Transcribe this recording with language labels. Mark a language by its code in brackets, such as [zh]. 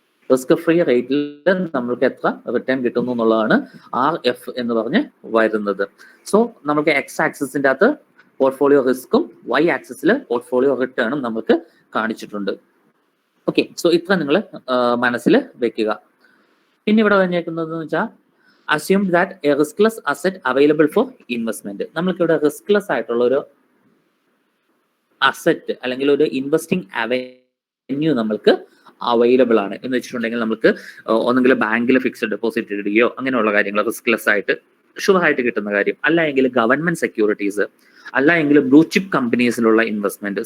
[ml] Risk free റേറ്റിൽ നമ്മൾക്ക് എത്ര റിട്ടേൺ കിട്ടുന്നു എന്നുള്ളതാണ് RF എന്ന് പറഞ്ഞ് വരുന്നത്. സോ നമുക്ക് X ആക്സിസിന്റെ അകത്ത് പോർട്ട്ഫോളിയോ റിസ്ക്കും Y ആക്സിസിൽ പോർട്ട്ഫോളിയോ റിട്ടേണും നമുക്ക് കാണിച്ചിട്ടുണ്ട്. ഓക്കെ, സോ ഇത്ര നിങ്ങൾ മനസ്സിൽ വെക്കുക. പിന്നെ ഇവിടെ പറഞ്ഞേക്കുന്നത് വെച്ചാൽ [en] assume that a riskless asset available for investment. [ml] നമ്മൾക്ക് ഇവിടെ റിസ്ക്ലെസ് ആയിട്ടുള്ള ഒരു അസറ്റ് അല്ലെങ്കിൽ ഒരു ഇൻവെസ്റ്റിംഗ് അവന്യൂ നമ്മൾക്ക് അവൈലബിൾ ആണ് എന്ന് വെച്ചിട്ടുണ്ടെങ്കിൽ നമുക്ക് ഒന്നെങ്കിൽ ബാങ്കിൽ ഫിക്സഡ് ഡെപ്പോസിറ്റ് ഇടുകയോ അങ്ങനെയുള്ള കാര്യങ്ങൾ റിസ്ക്ലെസ് ആയിട്ട് ഷുവർ ആയിട്ട് കിട്ടുന്ന കാര്യം, അല്ല എങ്കിൽ ഗവൺമെന്റ് സെക്യൂരിറ്റീസ്, അല്ല എങ്കിൽ ബ്ലൂ ചിപ്പ് കമ്പനീസിലുള്ള ഇൻവെസ്റ്റ്മെന്റ്.